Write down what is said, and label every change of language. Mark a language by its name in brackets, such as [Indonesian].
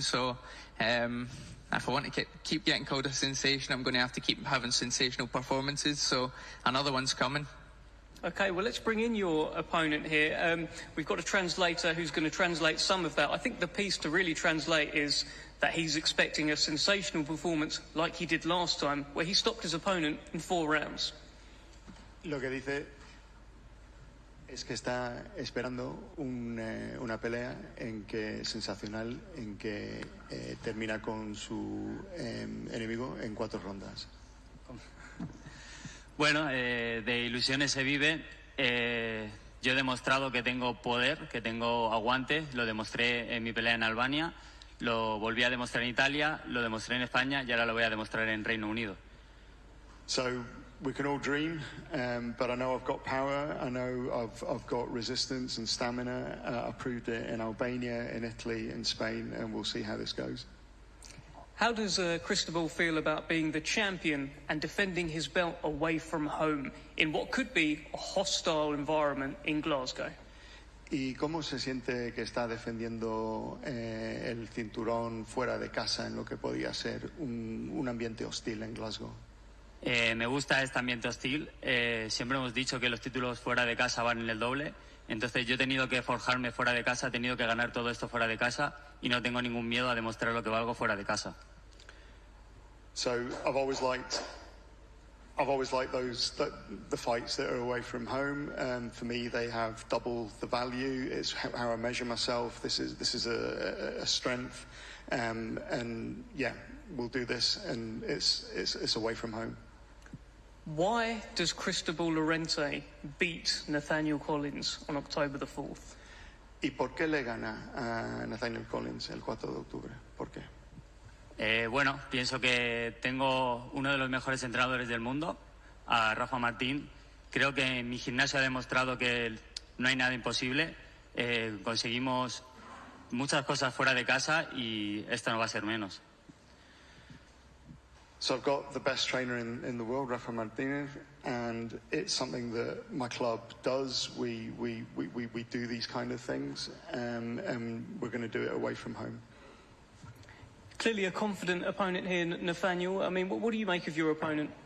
[English] So if I want to keep getting called a sensation, I'm going to have to keep having sensational performances, so another one's coming. Okay, well, let's bring in your opponent here. We've got a translator who's going to translate some of that. I think the piece to really translate is that he's expecting a sensational performance like he did last time, where he stopped his opponent in 4 rounds. [Spanish] Lo que dice es que está esperando una pelea sensacional en que termina con su enemigo en 4 rondas. Bueno, de ilusiones se vive. Yo he demostrado que tengo poder, que tengo aguante. Lo demostré en mi pelea en Albania, lo volví a demostrar en Italia, lo demostré en España y ahora lo voy a demostrar en Reino Unido. [English] So we can all dream, but I know I've got power. I know I've got resistance and stamina. I proved it in Albania, in Italy, in Spain, and we'll see how this goes. How does Cristobal feel about being the champion and defending his belt away from home in what could be a hostile environment in Glasgow? [Spanish] ¿Y cómo se siente que está defendiendo el cinturón fuera de casa en lo que podía ser un ambiente hostil en Glasgow? Me gusta este ambiente hostil. Siempre hemos dicho que los títulos fuera de casa valen el doble. Entonces yo he tenido que forjarme fuera de casa, he tenido que ganar todo esto fuera de casa y no tengo ningún miedo a demostrar lo que valgo fuera de casa. [English] So I've always liked the fights that are away from home. For me, they have double the value. It's how I measure myself. This is a strength, and yeah, we'll do this, and it's away from home. Why does Cristobal Llorente beat Nathaniel Collins on October the 4th? [Spanish] ¿Y por qué le gana a Nathaniel Collins el 4 de octubre? ¿Por qué? Bueno, pienso que tengo uno de los mejores entrenadores del mundo, a Rafa Martín. Creo que en mi gimnasio ha demostrado que no hay nada imposible. Conseguimos muchas cosas fuera de casa y esto no va a ser menos. [English] So I've got the best trainer in the world, Rafa Martinez, and it's something that my club does. We do these kind of things, and we're going to do it away from home. Clearly a confident opponent here, Nathaniel. I mean, what do you make of your opponent?